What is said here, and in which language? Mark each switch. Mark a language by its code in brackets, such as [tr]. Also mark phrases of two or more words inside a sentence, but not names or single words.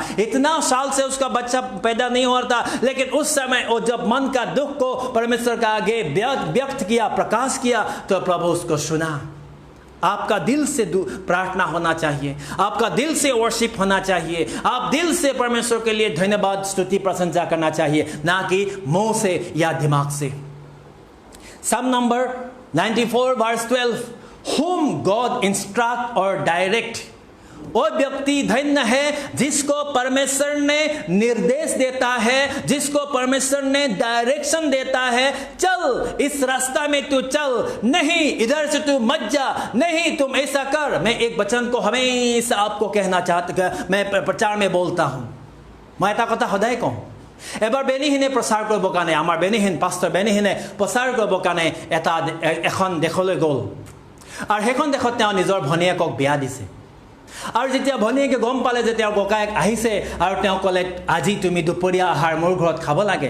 [hi] इतना साल से उसका बच्चा पैदा नहीं हो रहा था, लेकिन उस समय वो जब मन का दुख को परमेश्वर का आगे व्यक्त किया, प्रकाश किया, तो प्रभु उसको सुना। आपका दिल से प्रार्थना होना चाहिए, आपका दिल से वर्शिप होना चाहिए, आप दिल से परमेश्वर के लिए धन्यवाद स्तुति प्रशंसा करना चाहिए, ना कि मुंह से या दिमाग से। [en] Psalm number 94 verse 12, whom God instruct or direct. [hi] वो व्यक्ति धन्य है जिसको परमेश्वर ने निर्देश देता है, जिसको परमेश्वर ने डायरेक्शन देता है, चल इस रास्ता में तू चल, नहीं इधर से तू मत जा, नहीं तुम ऐसा कर। मैं एक वचन को हमेशा आपको कहना चाहता, मैं प्रचार में बोलता हूँ, मैं [as] এটা কথা সদায় কওঁ। এবাৰ বেনিহিনে প্ৰচাৰ কৰিবৰ কাৰণে, আমাৰ বেনিহিন পাষ্টৰ বেনিহিনে প্ৰচাৰ কৰিবৰ কাৰণে এখন দেশলৈ গ'ল, আৰু সেইখন দেশত তেওঁ নিজৰ ভনীয়েকক বিয়া দিছে। আৰু যেতিয়া ভনীয়েকে গম পালে যে তেওঁৰ ককায়েক আহিছে, আৰু তেওঁ ক'লে আজি তুমি দুপৰীয়া আহাৰ মোৰ ঘৰত খাব লাগে।